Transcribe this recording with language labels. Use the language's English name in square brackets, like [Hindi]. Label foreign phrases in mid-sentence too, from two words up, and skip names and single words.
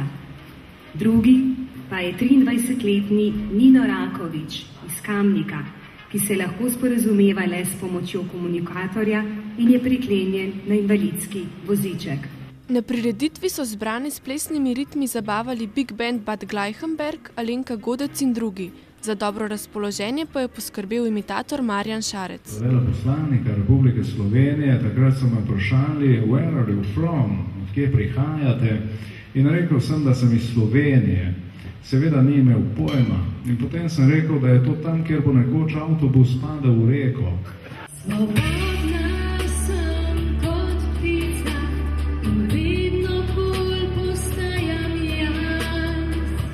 [Slovenian] Drugi pa je 23-letni Nino Rakovič iz Kamnika, ki se lahko sporazumeva le s pomočjo komunikatorja in je priklenjen na invalidski voziček. Na prireditvi so zbrani s plesnimi ritmi zabavali Big Band Bad Gleichenberg, Alenka Godec in drugi. Za dobro razpoloženje pa je poskrbel imitator Marjan Šarec. Veleposlanika Republike Slovenije, takrat so me vprašali, [English] where are you from, [Slovenian] odkje prihajate, in rekel sem, da sem iz Slovenije. Seveda ni imel pojma in potem sem rekel, da je to tam, kjer bo nekoč avtobus padel v reko. Svobodna sem kot ptica in vedno bolj postajam jaz.